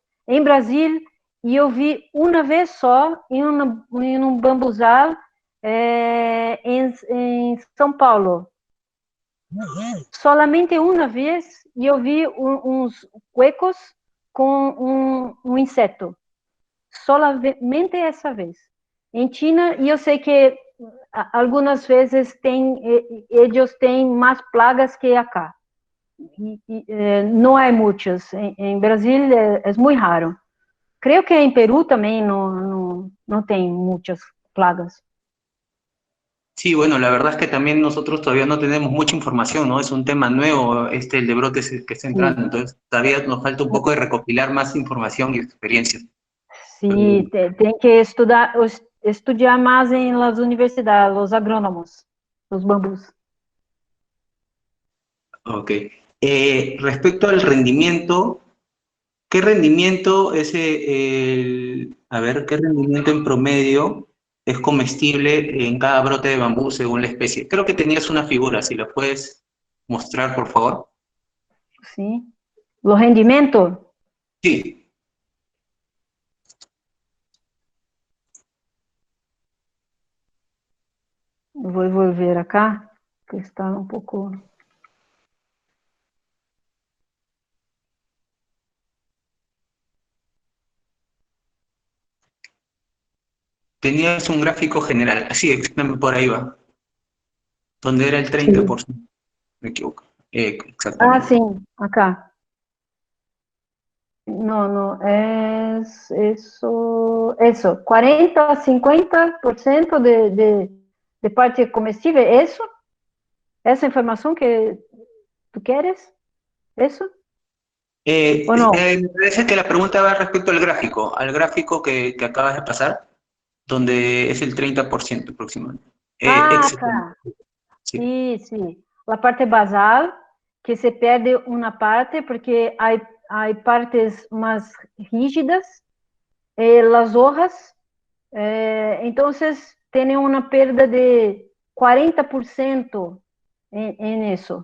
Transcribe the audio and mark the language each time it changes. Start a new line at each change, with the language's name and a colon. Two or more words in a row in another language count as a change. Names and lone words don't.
Spanish: En Brasil, yo vi una vez só en un bambuzal en São Paulo. Solamente una vez yo vi uns huecos con un insecto. Solamente essa vez.
Portuguese: Em China, eu sei que algumas vezes eles têm mais plagas que acá. Não há muitas. Em Brasil é muito raro. Creio que em Peru também não tem muitas plagas.
Spanish: Sí, bueno, la verdad es que también nosotros todavía no tenemos mucha información, ¿no? Es un tema nuevo, el de brotes que está entrando,
Portuguese: Sim,
Spanish: entonces todavía nos falta un poco de recopilar más información y experiencias.
Portuguese: sim, tem que estudar mais em
Spanish: las universidades,
Portuguese: os agrônomos, os bambus. Ok.
Spanish: Respecto al rendimiento, ¿qué rendimiento es a ver, qué rendimiento en promedio es comestible en cada brote de bambú según la especie? Creo que tenías una figura, si la puedes mostrar, por favor.
Portuguese: Sim. O rendimento,
Spanish: Sí.
Portuguese: vou ver acá, que está um pouco...
Spanish: Tenías un gráfico general, así, exactamente por ahí va, donde era el
Portuguese: Sim.
Spanish: 30%, me equivoco. Ah, Exactamente.
Portuguese: sim, acá. Não, isso, 40 a 50% de parte comestível, isso? Essa informação que tu queres? Isso? Ou não?
Spanish: Me parece que la pregunta va respecto al gráfico que acabas de pasar, donde es el 30% aproximadamente. Ah, Excelente,
Portuguese: tá.
Spanish: sí.
Portuguese: Sim. A parte basal, que se perde uma parte, porque há partes mais rígidas, as hojas, então, tem uma perda de 40% em isso.